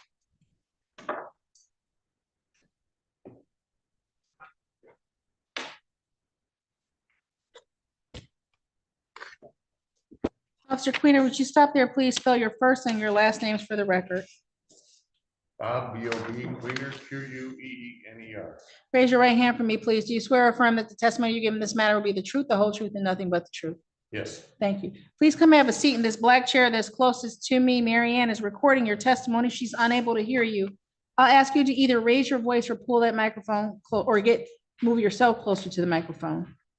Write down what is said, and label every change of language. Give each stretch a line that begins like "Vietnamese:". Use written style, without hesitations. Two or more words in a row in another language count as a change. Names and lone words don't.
English: Officer Queener, would you stop there, please? Spell your first and your last names for the record. Bob, B-O-B, Queener, Q-U-E-E-N-E-R. Raise your right hand for me, please. Do you swear or affirm that the testimony you give in this matter will be the truth, the whole truth, and nothing but the truth? Yes. Thank you. Please come have a seat in this black chair that's closest to me. Mary Ann is recording your testimony. She's unable to hear you. I'll ask you to either raise your voice or pull that microphone or get move yourself closer to the microphone.